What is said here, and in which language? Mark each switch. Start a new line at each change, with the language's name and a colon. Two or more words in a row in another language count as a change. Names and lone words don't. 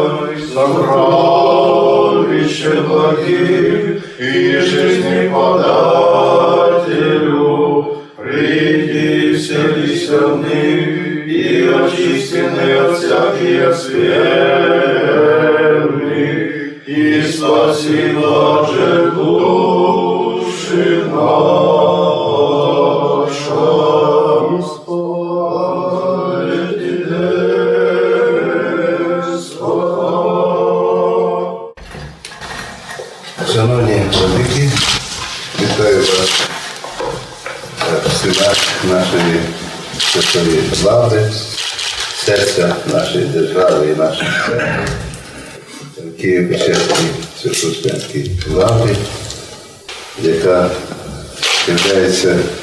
Church Slavic: сокровище благих и жизни подателю, приди вселися в них и очистены от всяких скверны, и спаси даже души наша.
Ukrainian: Шановні владики, вітаю вас в стінах нашої святої слави, серця нашої держави і нашої церкви, Києво-Печерській Свято-Успенській лаврі, яка є